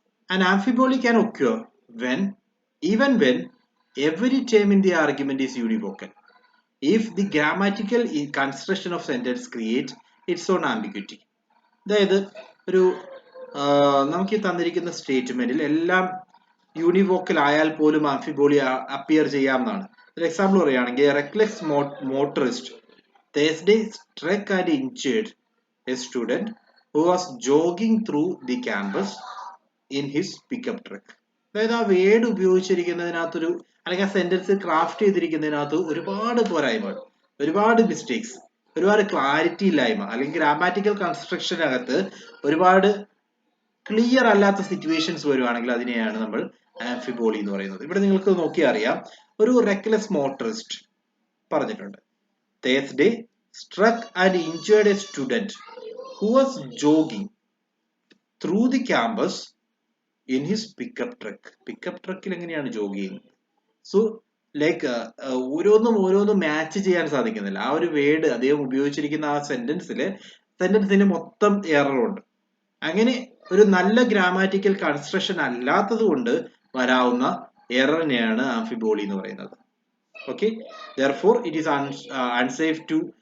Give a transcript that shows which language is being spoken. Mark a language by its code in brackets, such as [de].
[en] An amphiboly can occur even when every term in the argument is univocal, if the grammatical construction of sentence creates its own ambiguity. [ml] അതായത് ഒരു നമുക്ക് തന്നിരിക്കുന്ന സ്റ്റേറ്റ്മെന്റിൽ എല്ലാം univocal ആയാൽ പോലും ആംഫിബോളി appear ചെയ്യാമെന്നാണ്. ഒരു എക്സാമ്പിൾ പറയുകയാണെങ്കിൽ [en] Reckless motorist Thursday struck and injured a student who was jogging through the campus in his pickup truck. [ml] അതായത് ആ വേർഡ് ഉപയോഗിച്ചിരിക്കുന്നതിനകത്തൊരു അല്ലെങ്കിൽ ആ സെന്റൻസ് ക്രാഫ്റ്റ് ചെയ്തിരിക്കുന്നതിനകത്ത് ഒരുപാട് പോരായ്മകൾ, ഒരുപാട് മിസ്റ്റേക്സ്, ഒരുപാട് ക്ലാരിറ്റി ഇല്ലായ്മ അല്ലെങ്കിൽ ഗ്രാമാറ്റിക്കൽ കൺസ്ട്രക്ഷനകത്ത് ഒരുപാട് ക്ലിയർ അല്ലാത്ത സിറ്റുവേഷൻസ് വരുവാണെങ്കിൽ അതിനെയാണ് നമ്മൾ ആംഫിബോളി എന്ന് പറയുന്നത്. ഇവിടെ നിങ്ങൾക്ക് നോക്കിയാൽ അറിയാം, ഒരു റെക്ലെസ് മോട്ടറിസ്റ്റ് പറഞ്ഞിട്ടുണ്ട്. [en] Thursday struck and injured a student who was jogging through the campus in his pickup truck. [ml] Pickup truckil എങ്ങനെയാണ് ജോഗ് ചെയ്യുന്നത്? സോ ലൈക്ക് ഓരോന്നും മാച്ച് ചെയ്യാൻ സാധിക്കുന്നില്ല. ആ ഒരു വേർഡ് അദ്ദേഹം ഉപയോഗിച്ചിരിക്കുന്ന ആ സെന്റൻസിന് മൊത്തം എററുണ്ട്. അങ്ങനെ ഒരു നല്ല ഗ്രാമാറ്റിക്കൽ കൺസ്ട്രക്ഷൻ അല്ലാത്തത് കൊണ്ട് വരാവുന്ന എററിനെയാണ് ആംഫിബോളി എന്ന് പറയുന്നത്. Okay, [en] therefore it is unsafe to